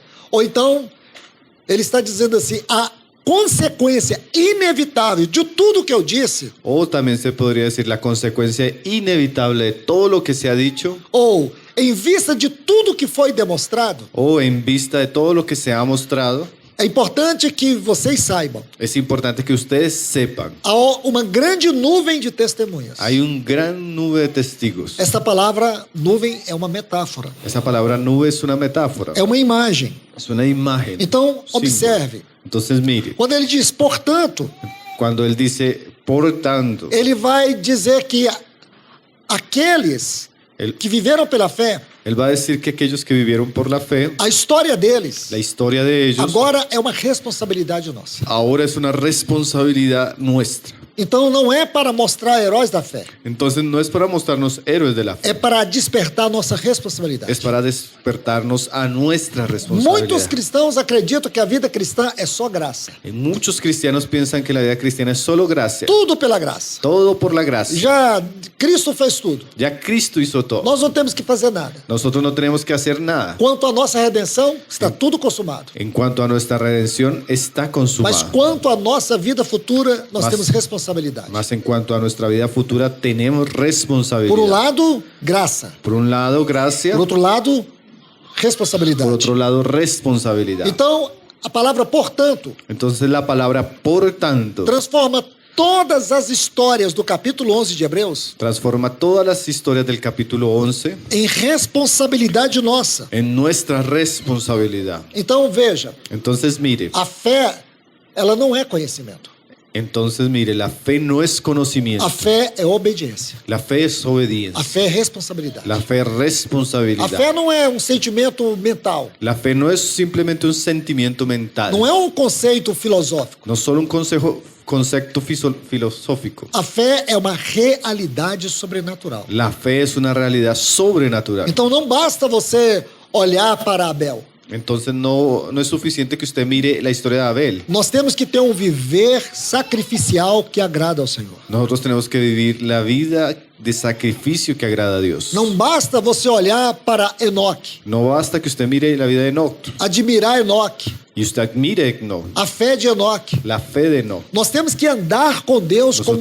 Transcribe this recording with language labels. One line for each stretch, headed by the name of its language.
Portuguese: ou então ele está dizendo assim: a consequência inevitável de tudo que eu disse,
Spanish: o también se podría decir la consecuencia inevitable de todo lo que se ha dicho,
Portuguese: ou em vista de tudo que foi demonstrado,
Spanish: o en vista de todo lo que se ha mostrado,
Portuguese: é importante que vocês saibam.
Spanish: es importante que ustedes sepan.
Portuguese: Há uma grande nuvem de testemunhas.
Spanish: Hay un gran nube de testigos.
Portuguese: Essa palavra nuvem é uma metáfora,
Spanish: Esa palabra nube es una metáfora,
Portuguese: é uma imagem.
Spanish: es una imagen.
Portuguese: Então,
Spanish: símbolo.
Portuguese: observe.
Spanish: Entonces mire,
Portuguese: Quando ele diz, portanto,
Spanish: cuando él dice, por tanto,
Portuguese: ele vai dizer que aqueles
Spanish: él,
Portuguese: que viveram pela fé,
Spanish: él va a decir que aquellos que vivieron por la fe,
Portuguese: a história deles,
Spanish: la historia de ellos,
Portuguese: agora é uma responsabilidade nossa.
Spanish: ahora es una responsabilidad nuestra.
Portuguese: Então não é para mostrar heróis da fé,
Spanish: Entonces no es para mostrarnos héroes de la fe,
Portuguese: é para despertar nossa responsabilidade.
Spanish: es para despertarnos a nuestra
Portuguese: Muitos
Spanish: responsabilidad.
Portuguese: cristãos acreditam que a vida cristã é só graça.
Spanish: Y muchos cristianos piensan que la vida cristiana es solo gracia,
Portuguese: Tudo pela graça.
Spanish: todo por la gracia.
Portuguese: Já Cristo fez tudo.
Spanish: Ya Cristo hizo todo.
Portuguese: Nós não temos que fazer nada.
Spanish: Nosotros no tenemos que hacer nada.
Portuguese: Quanto à nossa redenção, está tudo consumado.
Spanish: En cuanto a nuestra redención, está
Portuguese: Mas
Spanish: consumada.
Portuguese: quanto à nossa vida futura, nós
Spanish: Mas-
Portuguese: temos responsabilidade.
Spanish: Más en cuanto a nuestra vida futura, tenemos
Portuguese: Por um
Spanish: responsabilidad.
Portuguese: lado, graça.
Spanish: Por un lado, gracia.
Portuguese: Por outro lado,
Spanish: Por
Portuguese: responsabilidade.
Spanish: otro lado, responsabilidad.
Portuguese: Então, a palavra portanto
Spanish: Entonces la palabra por tanto
Portuguese: transforma todas as histórias do capítulo 11 de Hebreus
Spanish: transforma todas las historias del capítulo 11
Portuguese: em responsabilidade nossa.
Spanish: en nuestra responsabilidad.
Portuguese: Então, veja,
Spanish: Entonces mire,
Portuguese: a fé, ela não é conhecimento.
Spanish: la fe no es conocimiento.
Portuguese: A fé é obediência.
Spanish: La fe es obediencia.
Portuguese: A fé é responsabilidade.
Spanish: La fe es
Portuguese: A
Spanish: responsabilidad.
Portuguese: fé não é um sentimento mental.
Spanish: La fe no es simplemente un sentimiento mental.
Portuguese: Não é um conceito filosófico.
Spanish: No solo un concepto filosófico.
Portuguese: A fé é uma realidade sobrenatural.
Spanish: La fe es una realidad sobrenatural.
Portuguese: Então não basta você olhar para Abel.
Spanish: Entonces no es suficiente que usted mire la historia de Abel.
Portuguese: Nós temos que ter um viver sacrificial que agrada ao Senhor.
Spanish: Nosotros tenemos que vivir la vida de sacrificio que agrada a Dios.
Portuguese: Não basta você olhar para Enoque,
Spanish: No basta que usted mire la vida de Enoch
Portuguese: admirar Enoque,
Spanish: y usted admire Enoch,
Portuguese: a fé de Enoque.
Spanish: la fe de Enoch.
Portuguese: Nós temos que andar com Deus como